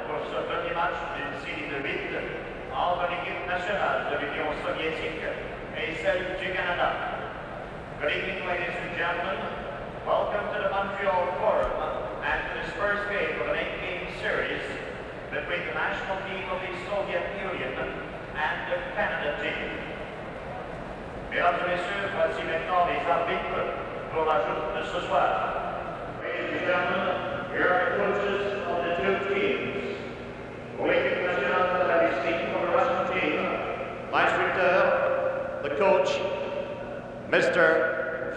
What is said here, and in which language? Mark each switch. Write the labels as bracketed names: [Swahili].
[French] ce premier match d'une série de 8 entre l'équipe nationale de l'Union soviétique et celle du Canada. [English] Good evening, ladies and gentlemen. Welcome to the Montreal Forum and to this first game of an 8-game series between the national team of the Soviet Union and the Canada team. [French] Mesdames et messieurs, voici maintenant les arbitres pour la joute de ce soir. [English] Ladies and gentlemen, here are the coaches of the two teams. [French] Pour l'équipe nationale de la Russie, [English] for the Russian team, [French] l'instructeur, [English] the coach, Mr.